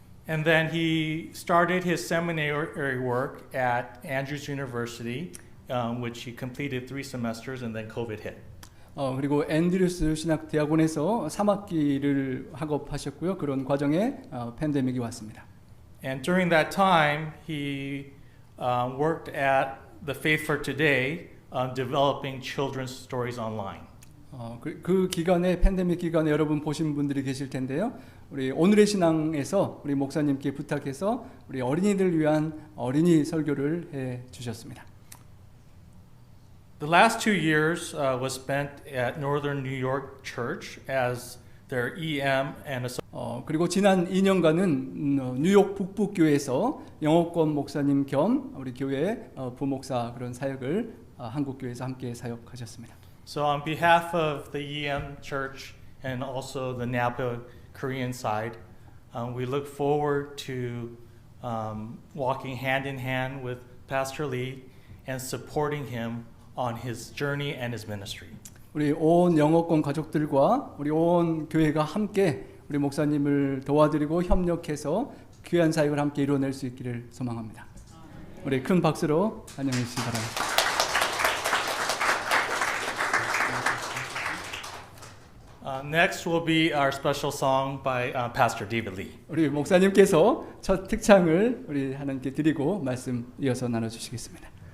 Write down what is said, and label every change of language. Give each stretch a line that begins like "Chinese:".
English: And then he started his seminary work at Andrews University, which he completed 3 semesters, and then COVID hit.
Korean: 그리고 앤드류스 신학대학원에서 3학기를 학업하셨고요. 그런 과정에 팬데믹이 왔습니다.
English: And during that time, he worked at the Faith for Today, developing children's stories online.
Korean: 그 기간에 팬데믹 기간에 여러분 보신 분들이 계실 텐데요. 우리 오늘의 신앙에서 우리 목사님께 부탁해서 우리 어린이들 위한 어린이 설교를 해 주셨습니다.
English: The last 2 years was spent at Northern New York Church as their EM and
Korean: 그리고 지난 2년간은 뉴욕 북부 교회에서 영어권 목사님 겸 우리 교회 부목사 그런 사역을 한국 교회에서 함께 사역하셨습니다.
English: So on behalf of the EM Church and also the Napa Korean side, we look forward to walking hand in hand with Pastor Lee and supporting him on his journey and his ministry.
Korean: 우리 온 영어권 가족들과 우리 온 교회가 함께 우리 목사님을 도와드리고 협력해서 귀한 사역을 함께 이루어낼 수 있기를 소망합니다. 우리 큰 박수로 환영해 주시기 바랍니다.
English: Next will be our special song by Pastor David Lee.
Korean: 우리 목사님께서 첫 특창을 우리 하나님께 드리고 말씀 이어서 나눠주시겠습니다.